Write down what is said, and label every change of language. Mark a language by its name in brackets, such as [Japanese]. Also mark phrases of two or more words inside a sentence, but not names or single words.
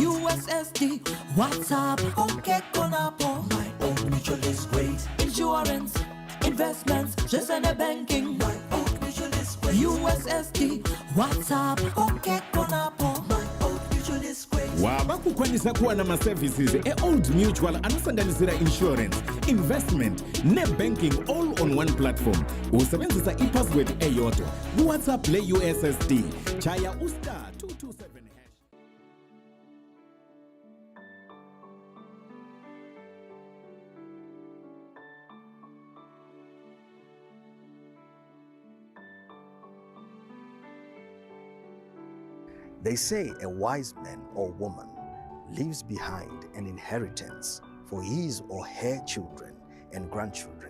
[English] USSD, WhatsApp, okay, Konapo. My Old Mutual is great. Insurance, investments, just and banking. My Old Mutual is great. USSD, WhatsApp, okay, Konapo. My Old Mutual is great. [Shona] waba kukwanisa kuwa na ma-services e-Old Mutual anosanganisira insurance, investment ne-banking [English] all on one platform. [North Ndebele] Usebenzisa i-password eyodwa ku-WhatsApp le-USSD. Chaya *227#. [English] They say a wise man or woman leaves behind an inheritance for his or her children and grandchildren.